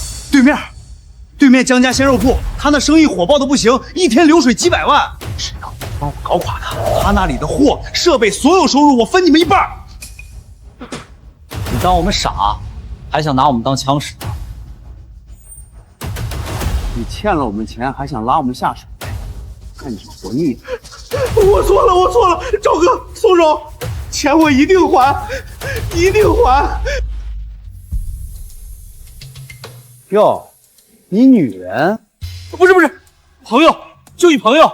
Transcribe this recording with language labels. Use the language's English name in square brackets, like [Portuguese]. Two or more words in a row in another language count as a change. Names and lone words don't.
[Chinese] 對面江家鮮肉鋪，他那生意火爆的不行，一天流水幾百萬。只要你幫我搞垮他，他那裡的貨、設備所有收入我分你們一半。你當我們傻，還想拿我們當槍使？你欠了我们钱，还想拉我们下水，看你活腻的。我错了，赵哥，松手，钱我一定还，一定还。哟，你女人？不是，朋友，就一朋友。